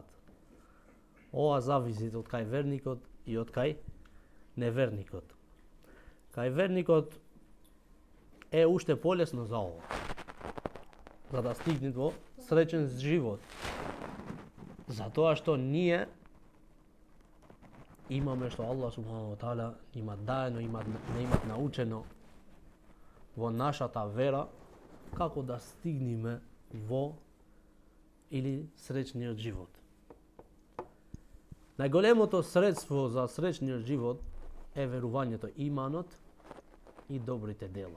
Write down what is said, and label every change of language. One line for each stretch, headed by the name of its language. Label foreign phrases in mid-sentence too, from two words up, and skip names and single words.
Macedonian: Ова зависит од кај верникот и од кај неверникот. Кај верникот е уште полесно за ова, за да стигнат во среќен живот. Затоа што ние имаме што Аллах
Arabic: سبحانه وتعالى
Macedonian: има даено, не имат научено во нашата вера како да стигнеме во или среќниот живот. Најголемото средство за среќниот живот е верувањето, иманот и добрите дела.